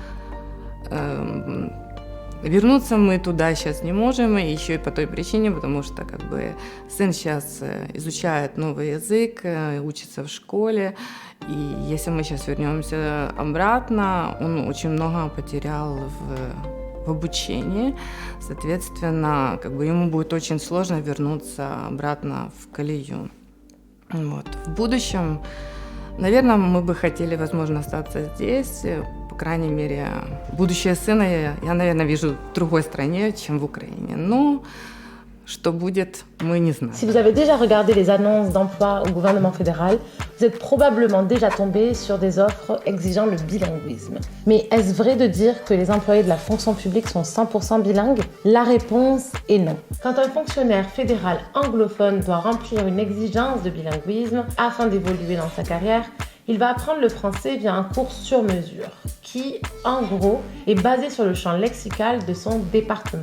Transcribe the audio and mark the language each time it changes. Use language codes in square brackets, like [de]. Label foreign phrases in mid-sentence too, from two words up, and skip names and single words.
[ru] Вернуться мы туда сейчас не можем, и еще и по той причине, потому что сын сейчас изучает новый язык, учится в школе, и если мы сейчас вернемся обратно, он очень много потерял в обучении, соответственно, ему будет очень сложно вернуться обратно в колею. Вот. В будущем, наверное, мы бы хотели, возможно, остаться здесь. По крайней мере, будущее сына я, наверное, вижу в другой стране, чем в Украине. Но что будет, мы не знаем. [fr] Si vous avez déjà regardé les annonces d'emploi au gouvernement fédéral, vous êtes probablement déjà tombé sur des offres exigeant le bilinguisme. Mais est-ce vrai de dire que les employés de la fonction publique sont 100% bilingues? La réponse est non. Quand un fonctionnaire fédéral anglophone doit remplir une exigence de bilinguisme afin d'évoluer dans sa carrière, Il va apprendre le français via un cours sur mesure qui, en gros, est basé sur le champ lexical de son département.